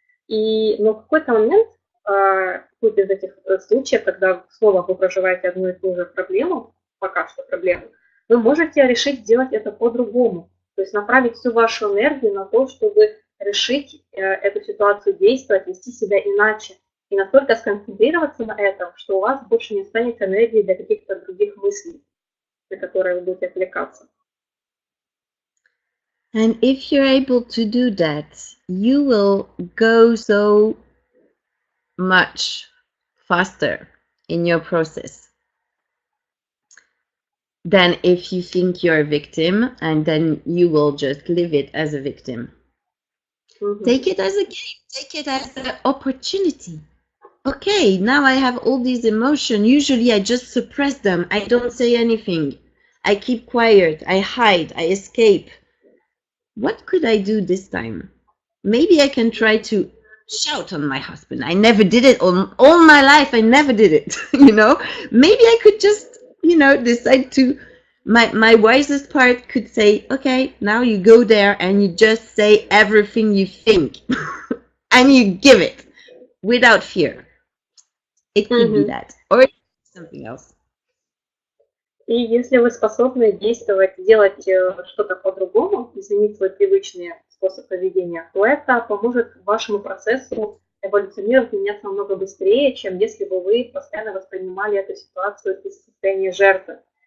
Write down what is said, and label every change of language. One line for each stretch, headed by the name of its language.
Russian: Но в какой-то момент, какой-то из этих случаев, когда снова вы проживаете одну и ту же проблему, пока что проблему, вы можете решить сделать это по-другому. То есть направить всю вашу энергию на то, чтобы решить эту ситуацию, действовать, вести себя иначе. И настолько сконцентрироваться на этом, что у вас больше не останется энергии для каких-то других мыслей, на которые вы будете отвлекаться.
English: And if you're able to do that, you will go so much faster in your process than if you think you're a victim and then you will just live it as a victim. Take it as a game, take it as an opportunity. Okay, now I have all these emotions. Usually I just suppress them. I don't say anything. I keep quiet. I hide. I escape. What could I do this time? Maybe I can try to shout on my husband. I never did it all my life. I never did it, you know? Maybe I could just, you know, decide to, my wisest part could say, okay, now you go there and you just say everything you think and you give it without fear. It could be that, or something else.
Russian: И если вы способны действовать, делать что-то по-другому, изменить свой привычный способ поведения, то это поможет вашему процессу эволюционировать, меняться намного быстрее, чем если бы вы постоянно воспринимали эту ситуацию из состояния жертвы.